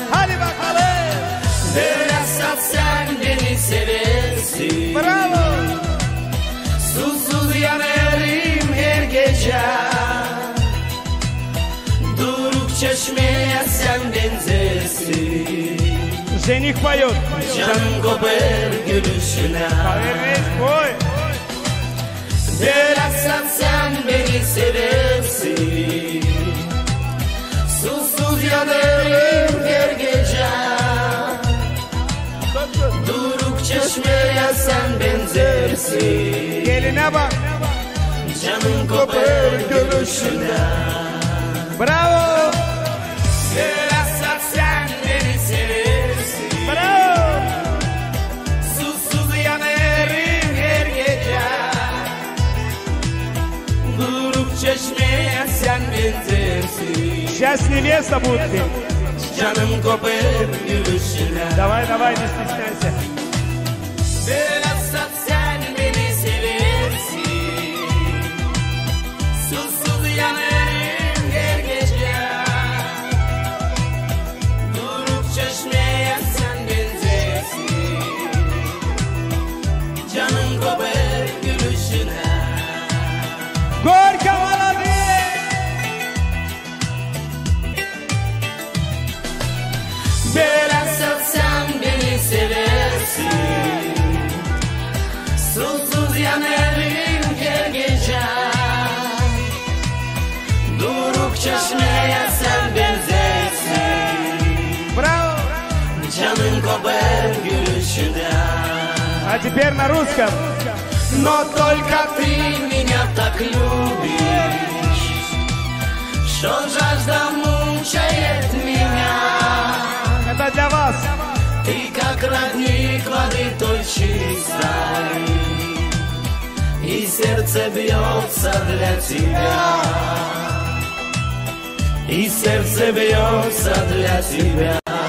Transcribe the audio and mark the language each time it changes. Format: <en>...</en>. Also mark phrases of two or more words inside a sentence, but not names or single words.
<tr>Hadi bakalım! Böyle sen beni seversin. Bravo! Susuz yanarım her gece. Duruk çeşmeye sen benzersin.</tr> <ru>Жених поет.</ru> <tr>Canım kopar gülüşüne.</tr> <ru>Повернись, ой!</ru> <tr>Böyle sen beni seversin. Susuz yanarım her gece. Duruk çeşmeye sen benzersin. Geline bak. Canım kopar gülüşüne. Bravo! Biraz sen beni seversin. Bravo! Susuz yanarım her gece. Duruk çeşmeye sen benzersin.</tr> <ru>Сейчас невеста будет петь.</ru> <tr>Canım kopar gülüşüne.</tr> <ru>Давай, давай, не стесняйся.</ru> <tr>Biraz sen beni seversin. Susuz yanarım her gece. Duruk çeşmeye sen benzersin. Canım kopar gülüşüne.</tr> <ru>Горько молодые!</ru> <tr>Biraz sen beni seversin. Susuz yanarım her gece. Duruk çeşmeye sen benzersin. Браво! Canım kopar gülüşüne.</tr> <ru>А теперь на русском. Но только ты меня так любишь, что жажда мучает меня. Это для вас. И как родник воды той чистой, и сердце бьется для тебя, и сердце бьется для тебя.</ru>